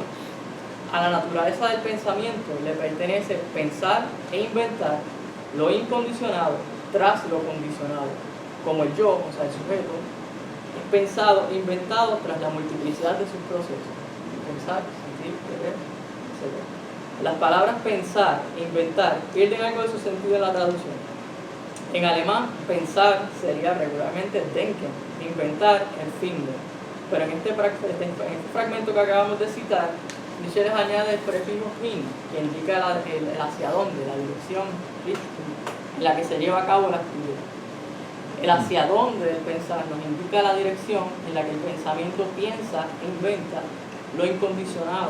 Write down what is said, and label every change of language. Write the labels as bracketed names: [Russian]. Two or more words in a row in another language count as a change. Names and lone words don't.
[Spanish] A la naturaleza del pensamiento le pertenece pensar e inventar lo incondicionado tras lo condicionado, como el yo, o sea, el sujeto, es pensado e inventado tras la multiplicidad de sus procesos. Pensar, sentir, querer, etc. Las palabras pensar e inventar pierden algo de su sentido en la traducción. En alemán, pensar sería regularmente denken, inventar, erfinden. Pero en este fragmento que acabamos de citar, Nietzsche les añade el prefijo hin, que indica el hacia dónde, la dirección en la que se lleva a cabo la actividad. El hacia dónde del pensar nos indica la dirección en la que el pensamiento piensa e inventa lo incondicionado.